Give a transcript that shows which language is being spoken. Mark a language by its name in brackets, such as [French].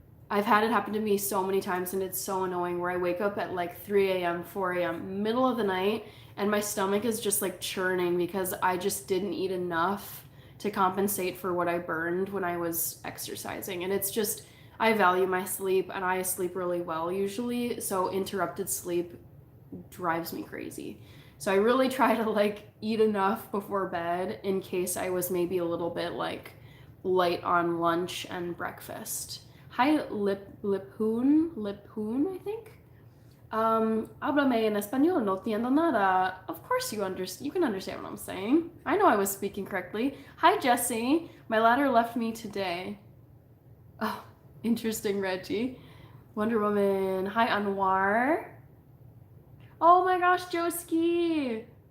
[English] I've had it happen to me so many times, and it's so annoying, where I wake up at like 3 a.m., 4 a.m., middle of the night, and my stomach is just like churning because I just didn't eat enough to compensate for what I burned when I was exercising. And it's just, I value my sleep, and I sleep really well usually, so interrupted sleep drives me crazy. So I really try to like eat enough before bed in case I was maybe a little bit like light on lunch and breakfast. Hi, Liphoon, I think. [Spanish] Háblame en español, no entiendo nada. [English] Of course you can understand what I'm saying. I know I was speaking correctly. Hi, Jesse. My ladder left me today. Oh, interesting, Reggie. Wonder Woman. Hi, Anwar. Oh my gosh, Joski.